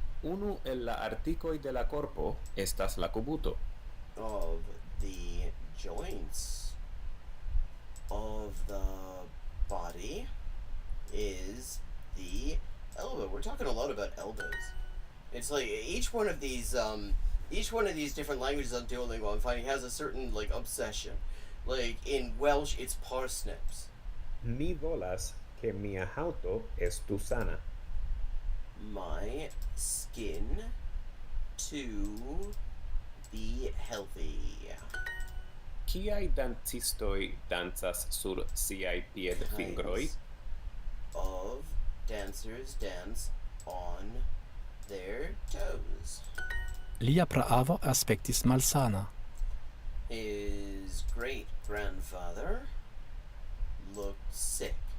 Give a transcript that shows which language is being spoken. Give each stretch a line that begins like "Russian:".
Esperanto: Unu el la artikoj de la korpo estas la kubuto.
English: of the joints of the body is the elbow. We're talking a lot about elbows. It's like each one of these different languages on Duolingo I'm finding has a certain like obsession. Like in Welsh it's parsnips.
Esperanto: Mi volas ke mia haŭto estu sana.
English: My skin to be healthy.
Esperanto: Kiaj dancistoj dancas sur siaj piedfingroj?
English: Kinds of dancers dance on their toes.
Esperanto: Lia praavo aspektis malsana.
English: His great grandfather looked sick.